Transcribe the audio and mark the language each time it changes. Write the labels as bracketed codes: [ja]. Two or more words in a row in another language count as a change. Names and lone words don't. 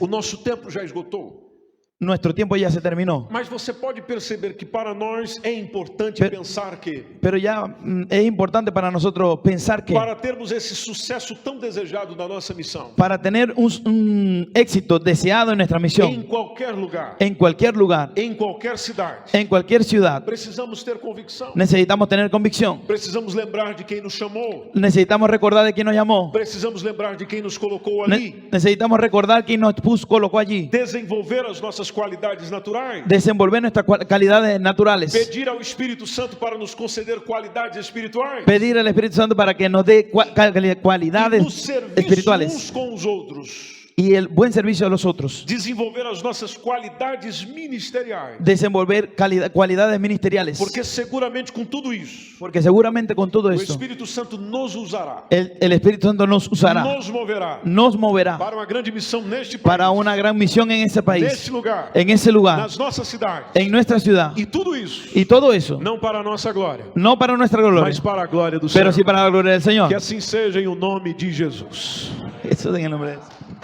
[pt] O nosso tempo já esgotou. [es] Nuestro tiempo ya se terminó. [pt] Mas você pode perceber que para nós é importante pensar que, [es] Pero ya es importante para nosotros pensar que [pt] para termos esse sucesso tão desejado da nossa missão, [es] para tener un éxito deseado en nuestra [pt] em [es] misión, [pt] qualquer lugar, [es] en cualquier lugar, [pt] em qualquer cidade, [es] en cualquier ciudad, [pt] precisamos ter convicção. [es] necesitamos tener convicción. [pt] Precisamos lembrar de quem nos chamou. [es] Necesitamos recordar de quién nos llamó. [pt] Precisamos lembrar de quem nos colocou ali. [es] Necesitamos recordar quién nos colocó allí. [pt] Desenvolver as nossas qualidades naturais. [es] Desenvolver nuestras calidades naturales. [pt] Pedir ao Espírito Santo para nos conceder qualidades espirituais. [es] Pedir al Espíritu Santo para que nos dé [pt] E [es] cualidades [pt] no serviço [es] espirituales. [pt] uns com os outros. [es] Y el buen servicio a los otros. [pt] Desenvolver as nossas qualidades ministeriais. [es] Desenvolver cualidades ministeriales. [pt] Porque seguramente com tudo isso, [es] Porque seguramente con todo [pt] o [es] esto, [pt] Espírito Santo nos usará. [es] el Espíritu Santo nos usará, [pt] Nos moverá [es] nos moverá [pt] para uma grande missão neste país. [es] para una gran misión en ese país, [pt] Neste lugar. [es] en ese lugar, [pt] Nas nossas cidades. [es] en nuestra ciudad. [pt] E tudo isso [es] Y todo eso, [pt] não para a nossa glória, [es] no para nuestra gloria, [pt] mas para a glória do [es] pero [pt] Senhor. [es] sí para la gloria del Señor. [pt] Que assim seja em o nome de Jesus. [es] Eso en el nombre de Jesús.